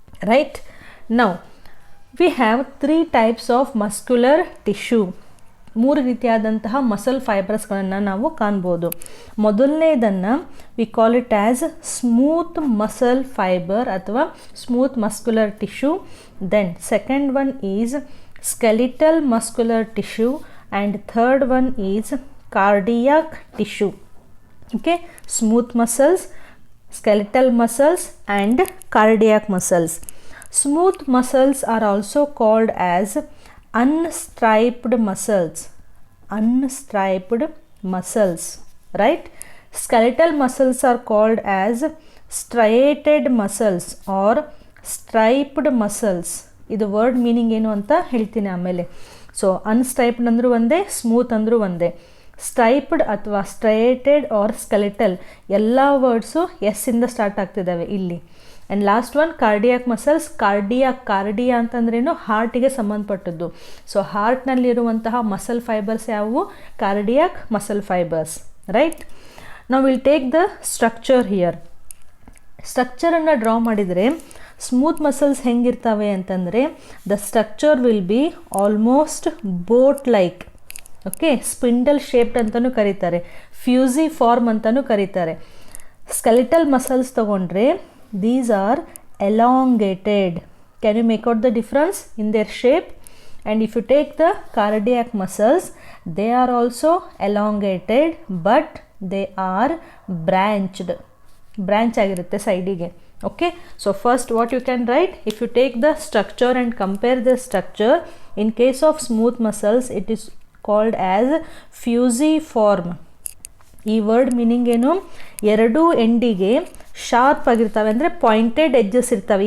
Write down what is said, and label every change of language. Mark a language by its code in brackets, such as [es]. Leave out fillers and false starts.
[en] Right, now we have 3 types of muscular tissue. [kn] 3 ರೀತಿಯಾದಂತಹ muscle ಫೈಬರ್ಸ್ಗಳನ್ನು ನಾವು ಕಾಣ್ಬೋದು. ಮೊದಲನೇದನ್ನು [en] We call it as smooth muscle fibre ಅಥವಾ smooth muscular tissue. Then second one is skeletal muscular tissue and third one is cardiac tissue. Okay, smooth muscles, skeletal muscles and cardiac muscles. Smooth muscles are also called as unstriped muscles. Unstriped muscles, right? Skeletal muscles are called as striated muscles or striped muscles. [kn] ಇದು word meaning ಏನು ಅಂತ ಹೇಳ್ತೀನಿ ಆಮೇಲೆ. So ಅನ್ಸ್ಟ್ರೈಪ್ಡ್ ಅಂದರೂ ಒಂದೇ, smooth ಅಂದರೂ ಒಂದೇ. Striped ಅಥವಾ ಸ್ಟ್ರೈಟೆಡ್ ಆರ್ ಸ್ಕೆಲೆಟಲ್ ಎಲ್ಲ ವರ್ಡ್ಸು ಎಸ್ಸಿಂದ ಸ್ಟಾರ್ಟ್ ಆಗ್ತಿದ್ದಾವೆ ಇಲ್ಲಿ. [en] And last one cardiac muscles. [kn] ಕಾರ್ಡಿಯಾ ಅಂತಂದ್ರೇನು? ಹಾರ್ಟಿಗೆ ಸಂಬಂಧಪಟ್ಟದ್ದು. ಸೊ ಹಾರ್ಟ್ನಲ್ಲಿರುವಂತಹ ಮಸಲ್ ಫೈಬರ್ಸ್ ಯಾವುವು? [en] Cardiac muscle fibres, right? ನಾವು will take the structure here. [kn] ಸ್ಟ್ರಕ್ಚರನ್ನು draw ಮಾಡಿದರೆ ಸ್ಮೂತ್ ಮಸಲ್ಸ್ ಹೆಂಗಿರ್ತವೆ ಅಂತಂದರೆ [en] The structure will be almost boat like. [kn] Okay, spindle shaped ಅಂತಲೂ ಕರೀತಾರೆ, Fuji form ಅಂತಲೂ ಕರೀತಾರೆ. ಸ್ಕೆಲಿಟಲ್ ಮಸಲ್ಸ್ ತಗೊಂಡ್ರೆ [en] These are elongated. Can you make out the difference in their shape? And if you take the cardiac muscles, they are also elongated but they are branched. [kn] Branch ಆಗಿರುತ್ತೆ ಸೈಡಿಗೆ. [en] Okay, so first what you can write, if you take the structure and compare the structure, in case of smooth muscles it is called as fusiform. [kn] ಈ word meaning ಏನು? ಎರಡೂ ಎಂಡಿಗೆ sharp ಆಗಿರ್ತವೆ, ಅಂದರೆ pointed edges ಇರ್ತವೆ.